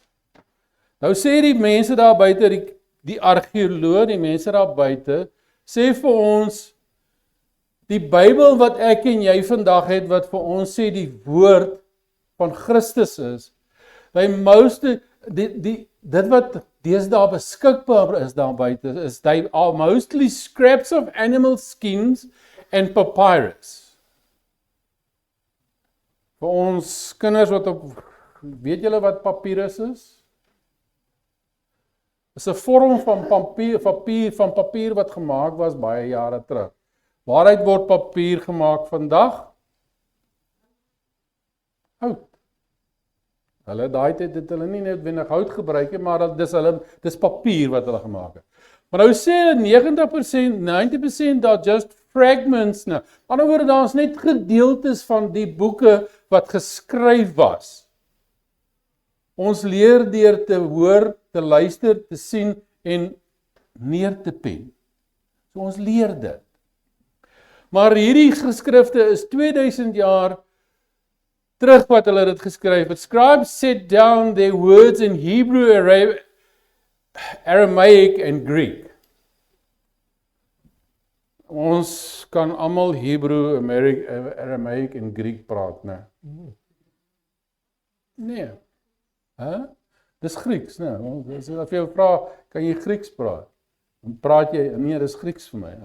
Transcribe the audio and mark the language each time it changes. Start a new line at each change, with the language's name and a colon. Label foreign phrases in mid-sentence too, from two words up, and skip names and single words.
Afrikaans: Nou sê die mense daar buite, die argeoloog, die mense daar buite, sê vir ons, die Bybel wat ek en jy vandag het, wat vir ons sê die woord van Christus is, dit wat deesdae beskikbaar is daar buite, is
English: they are mostly scraps of animal skins and papyrus.
Afrikaans: Vir ons kinders wat weet julle wat papyrus is? Is 'n vorm van papier wat gemaak was baie jare terug. Waaruit word papier gemaak vandag? Hout. Hulle daai tyd het hulle nie noodwendig hout gebruik nie, maar dis papier wat hulle gemaak het. Maar nou sê hulle 90% daar
English: just fragments
Afrikaans: nou. Aan die ander woorde, daar's net gedeeltes van die boeke wat geskryf was. Ons leer deur te hoor, te luister, te sien en neer te pen. So ons leer dit. Maar hierdie geskrifte is 2000 jaar terug wat hulle dit geskryf het.
English: Scribes set down their words in Hebrew, Aramaic and Greek.
Afrikaans: Ons kan almal Hebrew, Aramaic en Greek praat, né? Nee. Dis Grieks, né? As jy vir jou vra, kan jy Grieks praat? Dan praat jy, nee, dis Grieks vir my.